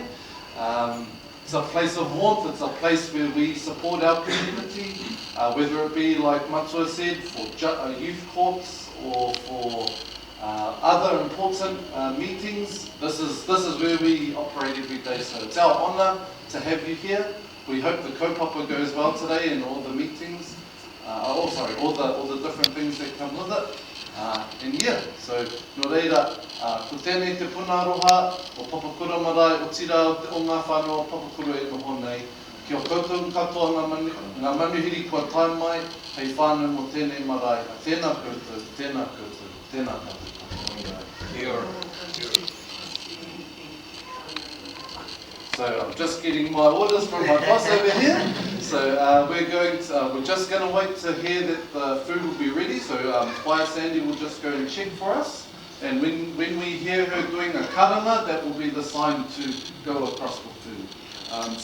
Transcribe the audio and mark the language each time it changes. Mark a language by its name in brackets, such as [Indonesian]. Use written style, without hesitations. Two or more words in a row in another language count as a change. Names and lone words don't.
[English] It's a place of warmth, it's a place where we support our community, whether it be, like Matua said, for youth courts or for other important meetings. This is where we operate every day. So it's our honour to have you here. We hope the kaupapa goes well today and all the meetings. All the different things that come with it. And yeah, so [Māori] no reira, ko tēnei te puna aroha o Papakura Marae, o tira o ngā whānau o Papakura e noho nei. Ki o koutou katoa ngā manuhiri kua tae mai, hei whānau mo tēnei marae. Tēnā koutou, tēnā koutou, tēnā koutou. [English] So I'm just getting my orders from my boss over here. So we're just going to wait to hear that the food will be ready. So Whaia Sandy will just go and check for us. And when we hear her doing a karanga, that will be the sign to go across for food.